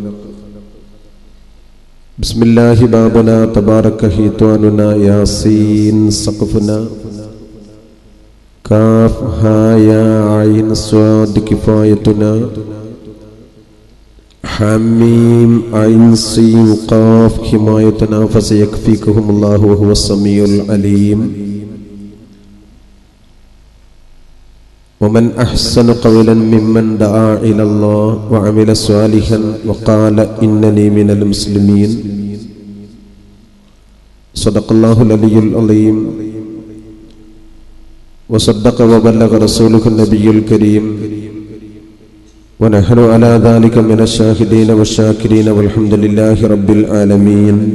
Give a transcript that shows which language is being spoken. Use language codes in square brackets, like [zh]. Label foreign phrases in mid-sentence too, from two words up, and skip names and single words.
[ar] بسم الله بابنا تبارك حيطاننا يس سقفنا كاف ها يا عين صاد كفايتنا حاميم عين سين قاف حمايتنا فسيكفيكهم الله وهو السميع العليم. ومن أحسن قولا ممن دعا إلى الله وعمل صالحا وقال إنني من المسلمين. صدق الله العلي العظيم وصدق وبلغ رسوله النبي الكريم ونحن على ذلك من الشاهدين والشاكرين والحمد لله رب العالمين.